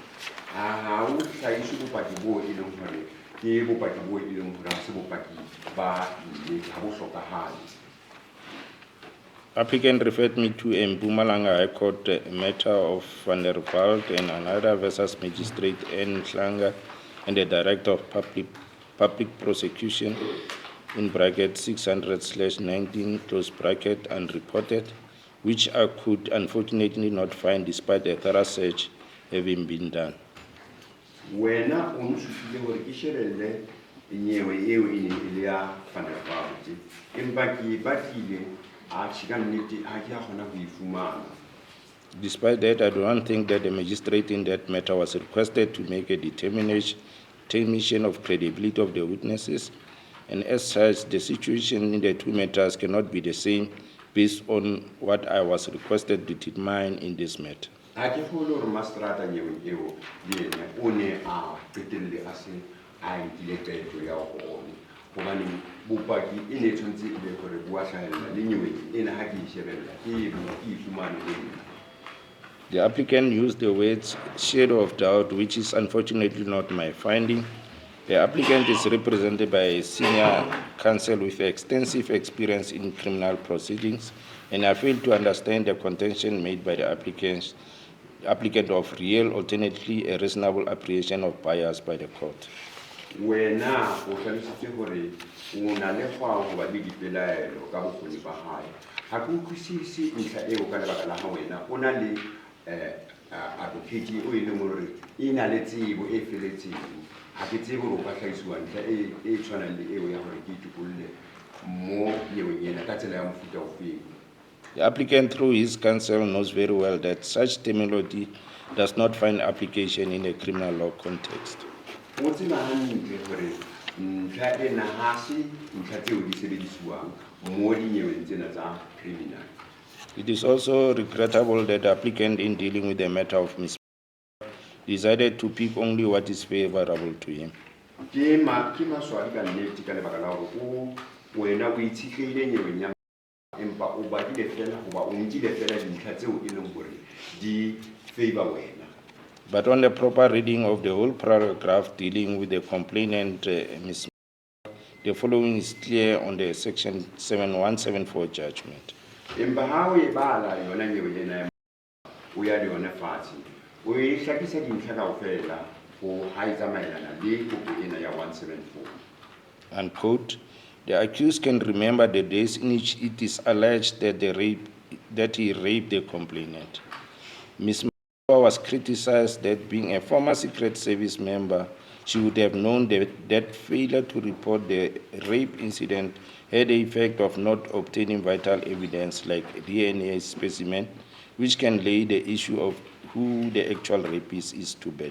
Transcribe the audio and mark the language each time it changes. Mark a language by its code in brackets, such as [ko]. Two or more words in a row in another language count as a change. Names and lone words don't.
[en] Applicant referred me to a Mpumalanga High Court matter of Van der Walt and another versus Magistrate N. Hlanga and the Director of Public Prosecution in bracket 600/19 close bracket unreported, which I could unfortunately not find despite a thorough search having been done. [st] Wena o ntsufile hore ke shebelle nyewe eo e ne ile ya Van der Walt empa ke batlile [en] Despite that, I do not think that the magistrate in that matter was requested to make a determination determination of credibility of the witnesses, and as such, the situation in the two matters cannot be the same based on what I was requested to determine in this matter. [st] Ha ke kgolwe hore masterata nyeweng eo le ena o ne a qetelle a se a nkile qeto ya hone hobane bopaki e ne tshwantse e le hore bo a hlahella le nyeweng ena ha ke e shebella ke ifumane le nna. [en] The applicant used the words shadow of doubt, which is unfortunately not my finding. The applicant is represented by a senior counsel with extensive experience in criminal proceedings, and I fail to understand the contention made by the applicant of real, alternately a reasonable apprehension of bias by the court. [st] Wena o hlalositse hore o na le kgwao ho ba le dipelaelo ka bokgoni ba hae. Ha ke utlwisisi ntlha eo ka lebaka la ha wena o na le advocate o e leng hore e na le tsebo e feletseng. Ha ke tsebe hore o ka hlahiswa ntlha e tshwanang le eo ya hore ke itukolle mo nyeweng ena ka tsela ya mofuta ofeng. [en] The applicant, through his counsel, knows very well that such terminology does not find application in a criminal law context. [st] O tseba hantle hore ntlha ena ha se ntlha tseo di sebediswang mo dinyeweng tsena tsa criminal. [en] It is also regrettable that the applicant, in dealing with the matter of Ms. decided to pick only what is favorable to him. [st] Ke maswali ka nnete ka lebaka la hore o wena o itshitlehile nyeweng ya empa o batlile fela hoba o nkile fela dintlha tseo e leng hore di favor wena. [en] But on the proper reading of the whole paragraph dealing with the complainant, Ms. the following is clear on the section 7174 judgment. [st] Empa ha o e bala yona nyeweng ena o ya le yona fatshe o e hlakisa dintlha kaofela ho ha e tsamaelana le kopo ena ya 174. [en] Unquote, the accused can remember the days in which it is alleged that he raped the complainant. Ms. was criticized that being a former Secret Service member, she would have known that failure to report the rape incident had the effect of not obtaining vital evidence like DNA specimen, which can lay the issue of who the actual rapist is to bed.